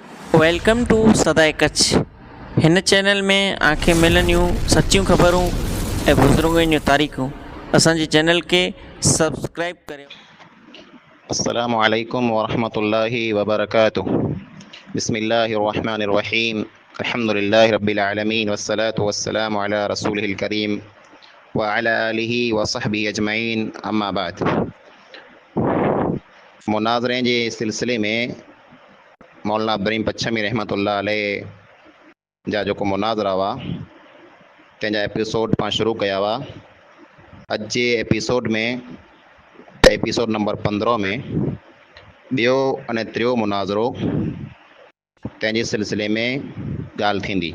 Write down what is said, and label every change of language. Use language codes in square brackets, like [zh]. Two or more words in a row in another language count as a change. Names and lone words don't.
[en] welcome to सदाए कच्छ। [sd] हिन चैनल में आंखें मिलनियूं सच्चियूं ख़बरूं ऐं बुज़ुर्गनि जूं तारीख़ूं। असांजे चैनल के सब्सक्राइब करियो। [ar] السلام عليكم ورحمة الله وبركاته. بسم الله الرحمن الرحيم. الحمد لله رب العالمين والصلاة والسلام على رسوله الكريم وعلى آله وصحبه أجمعين. أما بعد. [sd] मुनाज़रे जे सिलसिले में मौलाना अब्दुर्रहीम पच्छमी [ar] رحمة الله عليه [sd] जा जेको मुनाज़रा हुआ तंहिंजा एपिसोड पाण शुरू कया हुआ। अॼु जे एपिसोड में [en] episode number [sd] 15 में ॿियो अने टियों मुनाज़रो तंहिंजे सिलसिले में ॻाल्हि थींदी।